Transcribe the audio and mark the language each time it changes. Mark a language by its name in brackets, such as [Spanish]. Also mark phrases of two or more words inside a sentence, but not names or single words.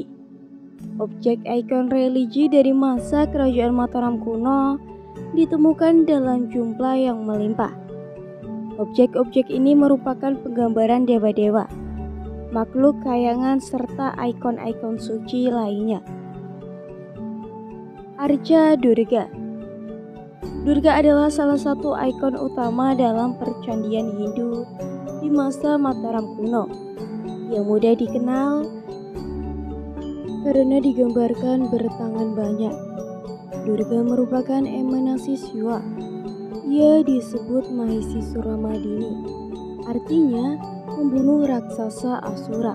[Indonesian] Objek ikon religi dari masa Kerajaan Mataram kuno ditemukan dalam jumlah yang melimpah. Objek-objek ini merupakan penggambaran dewa-dewa, makhluk kayangan serta ikon-ikon suci lainnya. Arca Durga. Durga adalah salah satu ikon utama dalam percandian Hindu di masa Mataram kuno yang mudah dikenal karena digambarkan bertangan banyak. Durga merupakan emanasi Siwa. Ia disebut Mahisisuramadini, artinya membunuh raksasa Asura.